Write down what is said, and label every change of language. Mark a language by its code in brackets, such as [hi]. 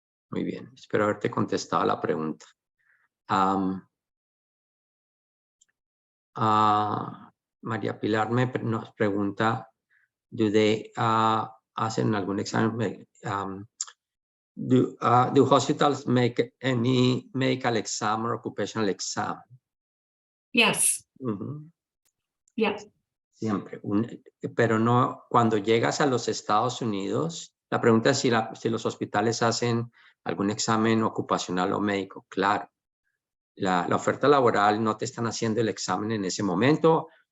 [es] Muy bien, espero haberte contestado la pregunta. María Pilar nos pregunta, [en] ¿do they [es] hacen algún examen? [en] Do hospitals make any medical exam or occupational exam? Yes. Yes. [es] Siempre. Pero no, cuando llegas a los Estados Unidos, la pregunta es si los hospitales hacen algún examen ocupacional o médico. Claro. La oferta laboral no te están haciendo el examen en ese momento.